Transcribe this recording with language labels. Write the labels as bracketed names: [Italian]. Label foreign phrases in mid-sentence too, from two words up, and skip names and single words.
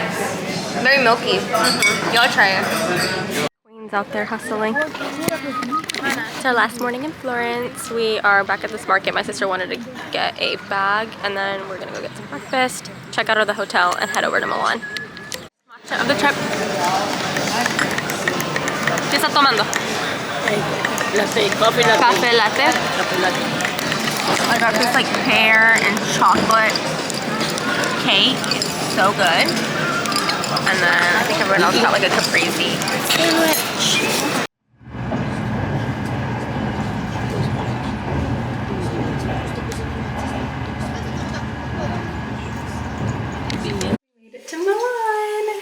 [English] Very milky. Y'all try it. Queen's out there hustling. It's our last morning in Florence. We are back at this market. My sister wanted to get a bag, and then we're gonna go get some breakfast, check out of the hotel, and head over to Milan. Matcha of the trip. [Spanish] ¿Qué estás tomando? [English] Latte, coffee latte. Cafe latte. Coffee latte. I got this like pear and chocolate cake. It's so good. And then I think everyone else got like a caprese sandwich. Made it to Milan.